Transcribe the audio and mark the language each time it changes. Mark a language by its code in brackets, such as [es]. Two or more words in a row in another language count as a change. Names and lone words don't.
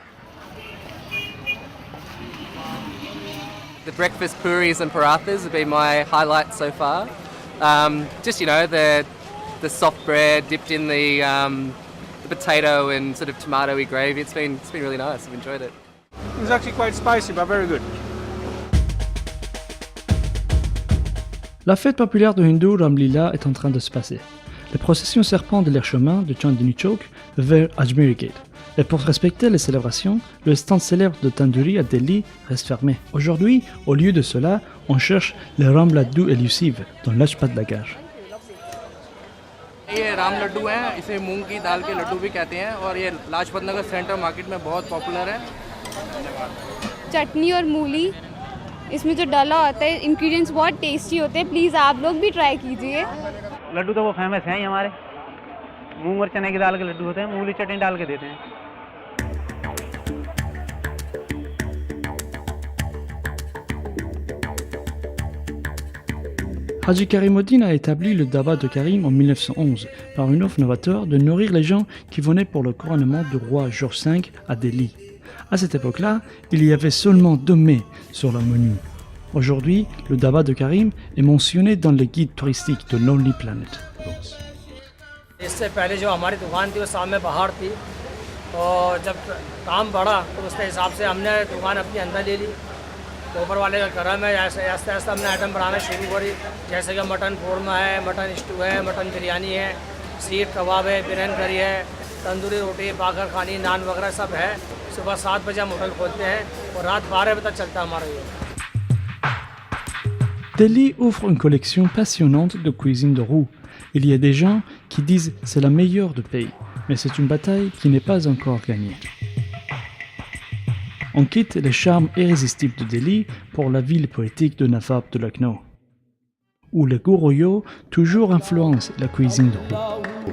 [en] The breakfast puris and parathas have been my highlight so far. Just the soft bread dipped in the potato and sort of tomatoey gravy. It's been really nice. I've enjoyed it. It's actually quite spicy, but very good. [fr] La fête populaire de Hindu Ramlila est en train de se passer. Les processions serpentent les chemins de Chandni Chowk vers Ajmer Gate. Et pour respecter les célébrations, le stand célèbre de Tandoori à Delhi reste fermé. Aujourd'hui, au lieu de cela, on cherche les Ram Laddou élusives dans Lajpat Nagar. [hi] ये राम लड्डू हैं, इसे मूंग की दाल के लड्डू भी कहते हैं, और ये लाजपत नगर सेंटर मार्केट में बहुत पॉपुलर है। चटनी और मूली इसमें जो डाला होता है, इंग्रेडिएंट्स बहुत टेस्टी होते हैं। प्लीज़ आप लोग भी ट्राई कीजिए। लड्डू तो वो फेमस हैं ही हमारे, मूंग और चने की दाल के लड्डू होते हैं, मूली चटनी डाल के देते हैं। [fr] Haji Karimuddin a établi le Daba de Karim en 1911 par une offre novateur de nourrir les gens qui venaient pour le couronnement du roi George V à Delhi. À cette époque-là, il y avait seulement 2 mets sur le menu. Aujourd'hui, le Daba de Karim est mentionné dans les guides touristiques de Lonely Planet. [hi] इससे पहले जो हमारी दुकान थी वो सामने पहाड़ थी और जब काम बढ़ा तो उसके हिसाब से हमने दुकान अपनी अंदर ले ली। तो ऊपर वाले का करम है, ऐसे आस्ते आस्ते हमने आइटम बनाना शुरू करी, जैसे कि मटन कोरमा है, मटन स्टू है, मटन बिरयानी है, सीख कबाब है, बिरयानी करी है, तंदूरी रोटी, बागर खानी, नान वगैरह सब है। सुबह 7 बजे हम होटल खोलते हैं और रात 12 बजे तक चलता है हमारा ये। [fr] Delhi offre une collection passionnante de cuisine de roue. Il y a des gens qui disent c'est la meilleure du pays, mais c'est une bataille qui n'est pas encore gagnée. On quitte les charmes irrésistibles de Delhi pour la ville poétique de Nawab de Lucknow, où les goûts royaux toujours influencent la cuisine de roue.